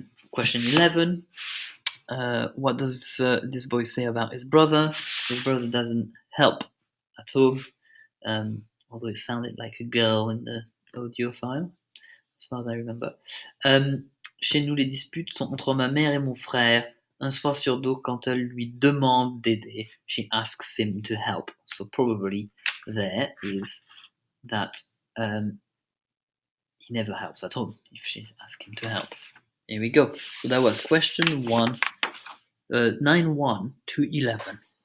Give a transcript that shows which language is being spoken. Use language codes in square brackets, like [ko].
[en] Question 11. What does this boy say about his brother? His brother doesn't help at all, although it sounded like a girl in the audio file, as far as I remember. [fr] Chez nous, les disputes sont entre ma mère et mon frère. Un soir sur deux, quand elle lui demande d'aider, [en] she asks him to help. So probably there is that he never helps at all if she's asking him to help. Here we go. So that was question 1, 9-1 to 11.